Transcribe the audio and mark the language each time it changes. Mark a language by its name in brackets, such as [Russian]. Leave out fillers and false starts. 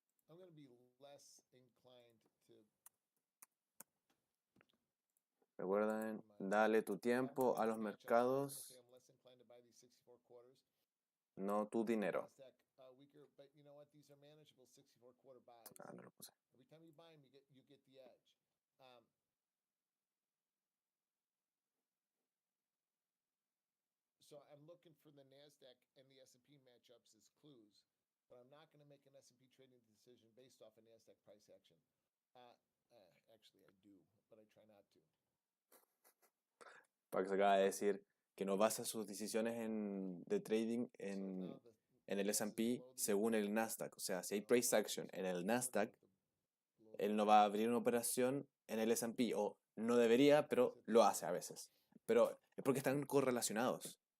[English] I'm going to be less inclined to. [Spanish] Recuerden, dale tu tiempo a los mercados, [English] I'm less inclined to buy these 64 quarters. [Spanish] no tu dinero. [English] Nasdaq weaker, but you know what? These are manageable 64 quarter buys. [Spanish] Ah, no lo puse. [English] Every time you buy them, you get the edge. So I'm looking for the Nasdaq and the S&P matchups as clues, but I'm not going to make an S&P trading decision based off a Nasdaq price action. Actually, I do, but I try not to. [Spanish] Pax acaba de decir que no basa sus decisiones de trading en el S&P según el Nasdaq. O sea, si hay price action en el Nasdaq, él no va a abrir una operación en el S&P. O no debería, pero lo hace a veces. Pero es porque están correlacionados.